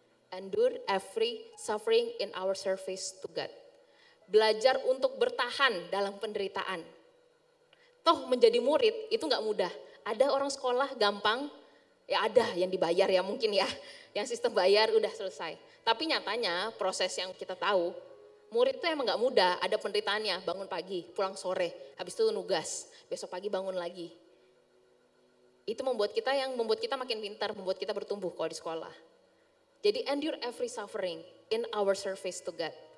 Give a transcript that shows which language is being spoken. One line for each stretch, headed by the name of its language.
English: Endure every suffering in our service to God.
Indonesian: Belajar untuk bertahan dalam penderitaan. Toh menjadi murid itu gak mudah. Ada orang sekolah gampang, ya ada yang dibayar ya mungkin ya. Yang sistem bayar udah selesai. Tapi nyatanya proses yang kita tahu, murid itu emang gak mudah. Ada penderitaannya, bangun pagi, pulang sore, habis itu nugas, besok pagi bangun lagi. Itu membuat kita makin pintar, membuat kita bertumbuh kalau di sekolah.
English: Jadi endure every suffering in our service to God.